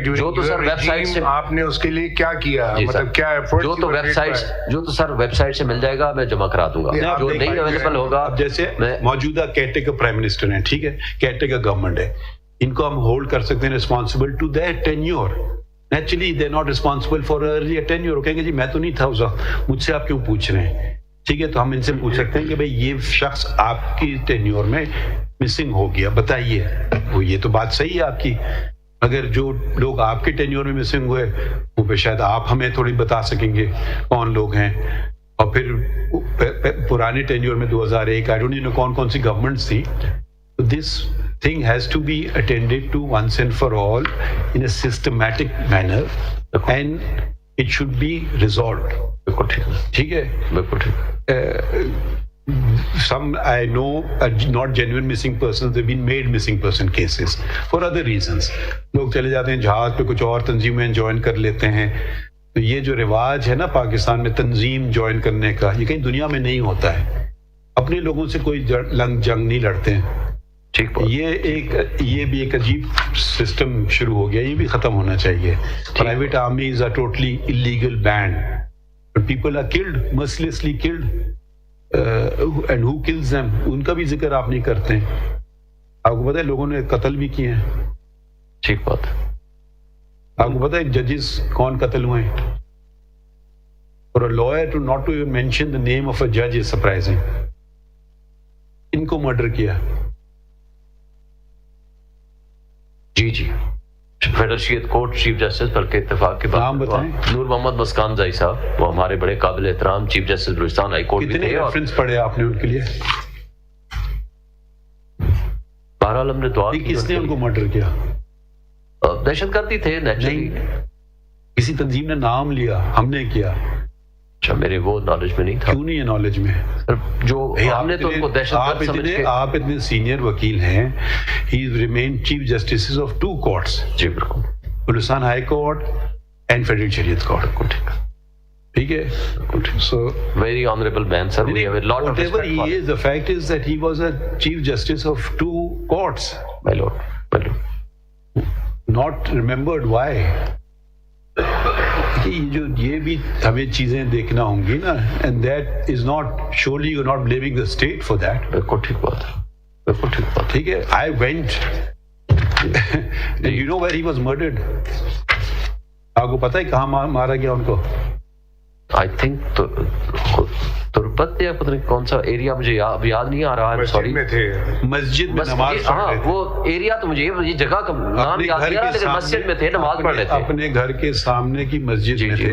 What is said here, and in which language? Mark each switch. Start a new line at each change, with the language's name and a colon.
Urdu: جو تو سر web site سے آپ نے اس کے لیے کیا کیا, مطلب کیا ایفرٹ. جو تو ویب سائٹ سے مل جائے گا میں جمع کرا دوں گا. جو نہیں اویلیبل ہوگا, جیسے موجودہ کیٹیگر پرائم منسٹر ہیں, ٹھیک ہے, کیٹیگر گورنمنٹ ہے, ان کو ہم ہولڈ کر سکتے ہیں
English: Responsible to their tenure. Naturally they not responsible for earlier tenure.
Urdu: کہیں گے جی میں تو نہیں تھا اس وقت, مجھ سے آپ کیوں پوچھ رہے ہیں. ٹھیک ہے, تو ہم ان سے پوچھ سکتے ہیں کہ بھئی یہ شخص آپ کی ٹینیور میں مسنگ ہو گیا, بتائیے. وہ یہ تو بات صحیح ہے آپ کی, اگر جو لوگ آپ کے ٹینیور میں مسنگ ہوئے وہ پہ شاید آپ ہمیں تھوڑی بتا سکیں گے کون لوگ ہیں. اور پھر پرانے ٹینیور میں 2001
English: I don't know
Urdu: کون کون سی گورنمنٹس تھی.
English: This thing has to be attended to once and for all in a systematic manner and it should be resolved.
Urdu: ٹھیک ہے,
English: some I know are not genuine missing persons, they've been made missing person cases for other reasons.
Urdu: لوگ چلے جاتے ہیں جہاز پہ, کچھ اور تنظیمیں جوائن کر لیتے ہیں. تو یہ جو رواج ہے نا پاکستان میں تنظیم جوائن کرنے کا, یہ کہیں دنیا میں نہیں ہوتا ہے. اپنے لوگوں سے کوئی لنگ جنگ نہیں لڑتے ہیں. یہ بھی ایک عجیب سسٹم شروع ہو گیا, یہ بھی ختم ہونا چاہیے.
English: private armies are totally illegal banned, but people are killed, mercilessly killed, and who kills them,
Urdu: ان کا بھی ذکر آپ نہیں کرتے. آپ کو پتہ ہے لوگوں نے قتل بھی کیے ہیں. ٹھیک بات. آپ کو پتہ ہے ججز کون قتل ہوئے ہیں.
English: For a lawyer to not to even mention the name of a judge is surprising.
Urdu: ان کو مرڈر کیا. جی federal court chief justice بلکہ اتفاق کے بعد نور محمد مسکان زائی صاحب, وہ ہمارے بڑے قابل احترام chief justice Balochistan high court بھی تھے. کتنے ریفرنس پڑھے آپ نے ان کے لیے؟ بہرحال ہم نے دعا کی. کس نے ان کو مرڈر کیا؟ دہشت گردی تھے نیچرلی. کسی تنظیم نے نام لیا, ہم نے کیا. اچھا, میرے وہ نالج میں نہیں تھا. کیوں نہیں ہے نالج میں؟ جو ہم نے تو ان کو دہشت گرد سمجھ کے. آپ اتنے سینئر وکیل ہیں,
English: He remain chief justice of 2 courts.
Urdu: جی بالکل, Balochistan high court and federal شریعت کورٹ. ٹھیک ہے,
English: so very honorable man sir, we have a lot of respect for him. The fact is that he was a chief justice of 2 courts. My lord. Not remembered. Why?
Urdu: یہ بھی ہمیں چیزیں دیکھنا ہوں گی نا,
English: and that is not, surely you're not blaming the state for that.
Urdu: بالکل ٹھیک بات. ٹھیک ہے,
English: I went and you know where he was murdered.
Urdu: آپ کو پتہ ہے کہاں مارا گیا ان کو؟
English: I think
Urdu: تربت یا پتہ نہیں کون سا ایریا, مجھے یاد نہیں آ رہا ہے. سوری, مسجد میں نماز پڑھ رہے تھے. وہ ایریا تو مجھے یہ جگہ کا نام یاد نہیں آ رہا, لیکن مسجد میں تھے, نماز پڑھ رہے تھے. اپنے گھر کے سامنے کی مسجد میں تھے.